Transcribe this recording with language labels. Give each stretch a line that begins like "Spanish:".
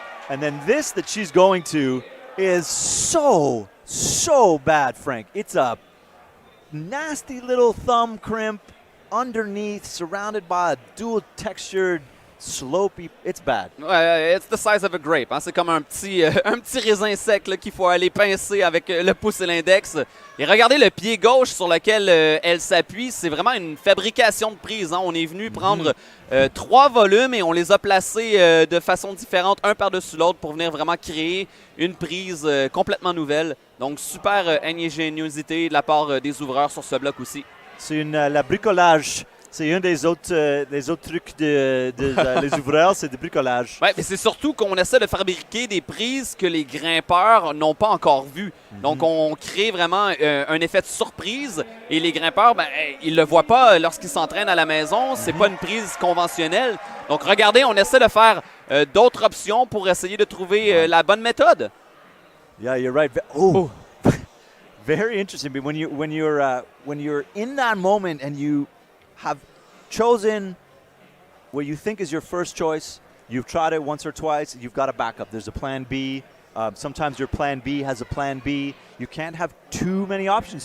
English: And then this that she's going to is so bad, Frank. It's a nasty little thumb crimp underneath, surrounded by a dual textured, slopey. It's bad. Ouais, it's the size of a grape.
French: Hein? C'est comme un petit raisin sec qu'il faut aller pincer avec le pouce et l'index. Et regardez le pied gauche sur lequel elle s'appuie. C'est vraiment une fabrication de prise. Hein? On est venu prendre 3 volumes et on les a placés de façon différente, un par-dessus l'autre, pour venir vraiment créer une prise complètement nouvelle. Donc, super ingéniosité de la part des ouvreurs sur ce bloc aussi. C'est la bricolage. C'est un des autres trucs les ouvreurs, c'est du bricolage. Oui, mais c'est surtout qu'on essaie de fabriquer des prises que les grimpeurs n'ont pas encore vues. Donc, on crée vraiment un effet de surprise et les grimpeurs, ils ne le voient pas lorsqu'ils s'entraînent à la maison. C'est pas une prise conventionnelle. Donc, regardez, on essaie de faire d'autres options pour essayer de trouver la bonne méthode.
English: Yeah, you're right. Oh, very interesting. But when you're in that moment and you have chosen what you think is your first choice, you've tried it once or twice, you've got a backup. There's a plan B. Sometimes your plan B has a plan B. You can't have too many options.